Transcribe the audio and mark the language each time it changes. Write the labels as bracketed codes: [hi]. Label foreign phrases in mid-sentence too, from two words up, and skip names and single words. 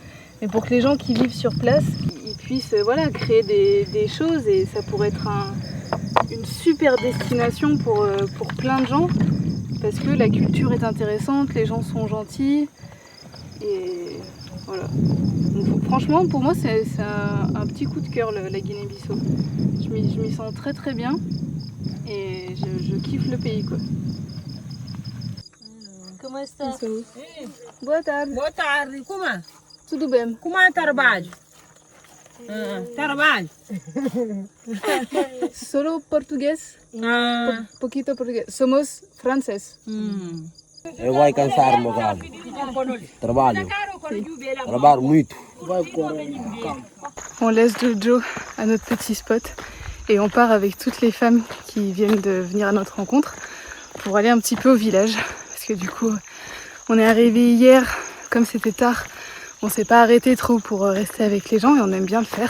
[fr] Mais pour que les gens qui vivent sur place, ils puissent créer des choses et ça pourrait être une super destination pour plein de gens parce que la culture est intéressante, les gens sont gentils et voilà. Donc, franchement, pour moi, c'est un petit coup de cœur la Guinée-Bissau. Je m'y sens très très bien et je kiffe le pays quoi. [pt] Comment está? Boa tarde. Boa tarde, como é? Tudo bem? Como é trabalho? Trabalho? Solo português? Poquito português. Somos franceses. Eu vou cansar, meu galo. Trabalho. Trabalho muito. [fr] On laisse Jojo à notre petit spot et on part avec toutes les femmes qui viennent de venir à notre rencontre pour aller un petit peu au village. Parce que du coup, on est arrivé hier, comme c'était tard, on s'est pas arrêté trop pour rester avec les gens et on aime bien le faire.